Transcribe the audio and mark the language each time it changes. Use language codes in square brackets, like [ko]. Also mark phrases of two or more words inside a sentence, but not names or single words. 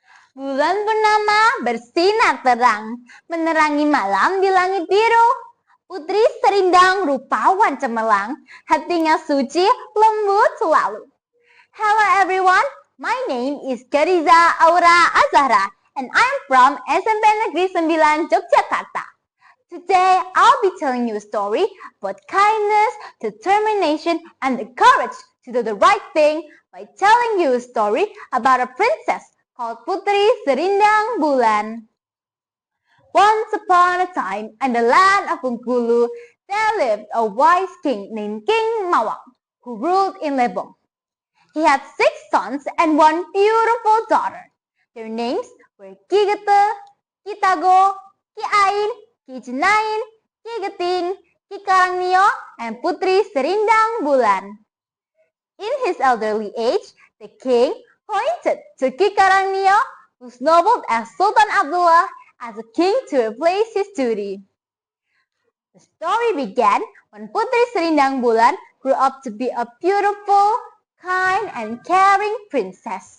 [id] Bulan purnama bersinar terang, menerangi malam di langit biru. Putri serindang rupawan cemerlang, hatinya suci, lembut selalu. [en] Hello everyone, my name is Gadisa Aura Azahra, and I'm from SMP Negeri 9 Yogyakarta. Today, I'll be telling you a story about kindness, determination, and the courage to do the right thing by telling you a story about a princess called Putri Serindang Bulan. Once upon a time, in the land of Bengkulu, there lived a wise king named King Mawang, who ruled in Lebong. He had 6 sons and 1 beautiful daughter. Their names were Ki Gete, Ki Tago, Ki Ain, Ki Jenain, Ki Geting, Ki Karangnio, and Putri Serindang Bulan. In his elderly age, the king pointed to Ki Karangnio, who snowballed as Sultan Abdullah, as a king to replace his duty. The story began when Putri Serindang Bulan grew up to be a beautiful, kind, and caring princess.